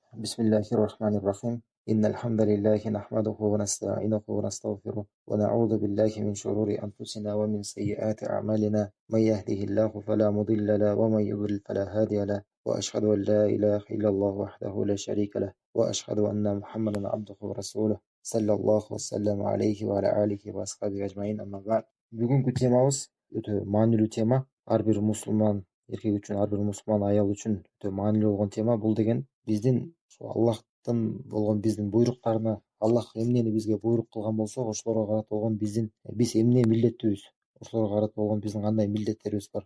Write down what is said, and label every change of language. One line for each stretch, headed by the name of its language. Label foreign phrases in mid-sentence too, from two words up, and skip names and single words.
Arabic: بسم الله الرحمن الرحيم إن الحمد لله نحمده ونستعينه ونستغفره ونعوذ بالله من شرور أنفسنا ومن سيئات أعمالنا من يهده الله فلا مضل له ومن يضلل فلا هادي له وأشهد أن لا إله إلا الله وحده لا شريك له وأشهد أن محمدا عبده ورسوله صلى الله وسلم عليه وعلى آله وأصحابه أجمعين أما بعد.
Kyrgyz: Бүгінгі темамыз өте маанилүү тема. Ар бир мусулман эркек үчүн, ар бир мусулман аял үчүн өтө маанилүү болгон тема. Бул деген биздин Аллахтан болгон биздин буйруктарына, Аллах эмнени бизге буйрук кылган болсо, ошолорго карата болгон биз эмне милдеттүүбүз, ошолорго карата болгон биздин кандай милдеттерибиз бар.